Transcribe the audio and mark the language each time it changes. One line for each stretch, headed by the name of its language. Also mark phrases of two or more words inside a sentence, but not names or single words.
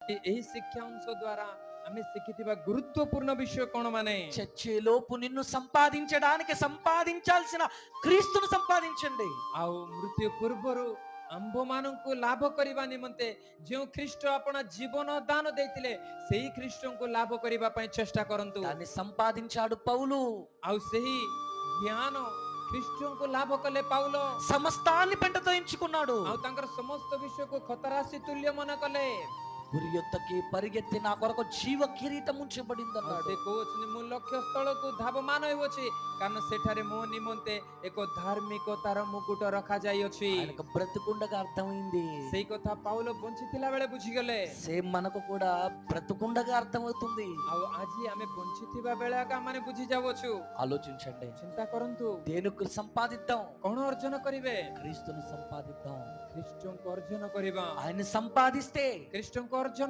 Odia: ଏହି ଶିକ୍ଷା ଅଂଶ ଦ୍ୱାରା ଆମେ ଶିଖିଥିବା ଗୁରୁତ୍ୱପୂର୍ଣ୍ଣ ବିଷୟ କ'ଣ ମାନେ
Telugu: చచ్చేలోపు నిన్ను సంపాదించడానికి సంపాదించాల్సిన క్రీస్తును సంపాదించండి.
Odia: ଆଉ ମୃତ୍ୟୁ ପୂର୍ବରୁ ଆମ୍ଭମାନଙ୍କୁ ଲାଭ କରିବା ନିମନ୍ତେ ଯେଉଁ ଖ୍ରୀଷ୍ଟ ଆପଣ ଜୀବନ ଦାନ ଦେଇଥିଲେ ସେହି ଖ୍ରୀଷ୍ଟଙ୍କୁ ଲାଭ କରିବା ପାଇଁ ଚେଷ୍ଟା କରନ୍ତୁ।
Telugu: దాన్ని సంపాదించాడు పౌలు.
Odia: ଆଉ ସେହି ଜ୍ଞାନ ଖ୍ରୀଷ୍ଟଙ୍କୁ ଲାଭ କଲେ ପାଉଲ।
Telugu: సమస్తాన్ని పెంటతో ఎంచుకున్నాడు.
Odia: ଆଉ ତାଙ୍କର ସମସ୍ତ ବିଷୟକୁ ଖତରାଶି ତୁଲ୍ୟ ମନେ କଲେ।
Telugu: గురి యొద్దకి పరిగెత్తి నా కొరకు జీవ కిరీటం ఉంచబడింది ଆଉ అన్నాడు.
Odia: ସେ କହୁଛନ୍ତି ମୁଁ ଲକ୍ଷ୍ୟ ସ୍ଥଳକୁ ଧାବମାନ ହେଉଅଛି କାରଣ ସେଠାରେ ମୋ ନିମନ୍ତେ ଏକ ଧାର୍ମିକତାର ମୁକୁଟ ରଖାଯାଇଅଛି।
Telugu: ఆయనకు బ్రతుకుండగా అర్థమైంది.
Odia: ସେଇ କଥା ପାଉଲ ବଞ୍ଚିଥିଲା ବେଳେ ବୁଝିଗଲେ।
Telugu: సేమ్ మనకు కూడా బ్రతుకుండగా అర్థమవుతుంది.
Odia: ଆଉ ଆଜି ଆମେ ବଞ୍ଚିଥିବା ବେଳେ ଆକା ଆମେ ବୁଝି ଯାଉଅଛୁ।
Telugu: ఆలోచించండి,
Odia: ଚିନ୍ତା କରନ୍ତୁ
Telugu: దేనికి సంపాదిద్దాం?
Odia: କଣ ଅର୍ଜନ କରିବେ?
Telugu: క్రీస్తుని సంపాదిద్దాం.
Odia: ଖ୍ରୀଷ୍ଟଙ୍କୁ ଅର୍ଜନ କରିବା।
Telugu: ఆయన సంపాదిస్తే
Odia: ଖ୍ରୀଷ୍ଟଙ୍କୁ ଅର୍ଜନ